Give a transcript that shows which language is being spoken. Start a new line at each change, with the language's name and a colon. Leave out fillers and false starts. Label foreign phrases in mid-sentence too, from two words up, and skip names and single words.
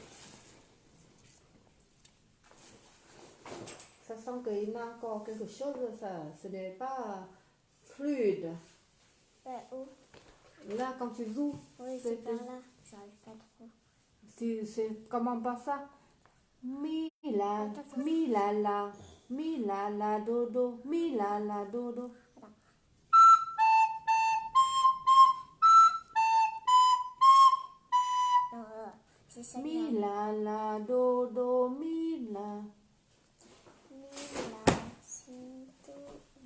French: Ça sent qu'il manque encore quelque chose, ça. Ce n'est pas fluide. Où? Là, quand tu joues, Oui, c'est par là. J'arrive pas trop. c'est comment pas ça? Mi la, mi la, mi la dodo, mi la dodo. C'est ça. Mi la dodo, mi la. Mi, la, si, do.